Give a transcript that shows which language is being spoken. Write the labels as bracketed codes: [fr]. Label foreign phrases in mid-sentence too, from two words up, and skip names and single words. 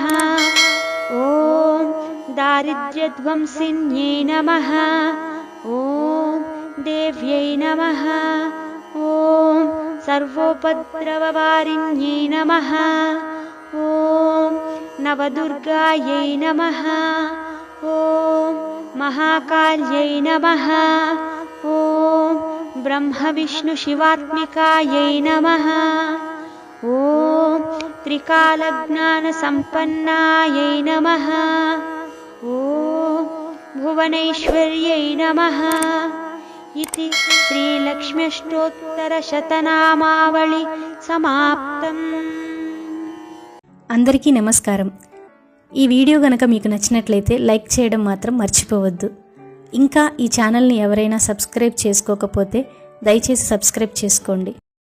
[sa] ॐ दारिद्र्यध्वंसिन्यै नमः ॐ देव्यै नमः ॐ सर्वोपद्रववारिण्यै नमः ॐ नवदुर्गायै नमः ॐ महाकाल्यै नमः ॐ ब्रह्मविष्णुशिवात्मिकायै नमः ॐ त्रिकालज्ञानसम्पन्नायै नमः ॐ भुवनैश्वर्यै नमः इति శ్రీలక్ష్మ్యష్టోత్తరశతనామావళి సమాప్తం. [te] అందరికీ నమస్కారం. ఈ వీడియో కనుక మీకు నచ్చినట్లయితే లైక్ చేయడం మాత్రం మర్చిపోవద్దు. ఇంకా ఈ ఛానల్ని ఎవరైనా సబ్స్క్రైబ్ చేసుకోకపోతే దయచేసి సబ్స్క్రైబ్ చేసుకోండి.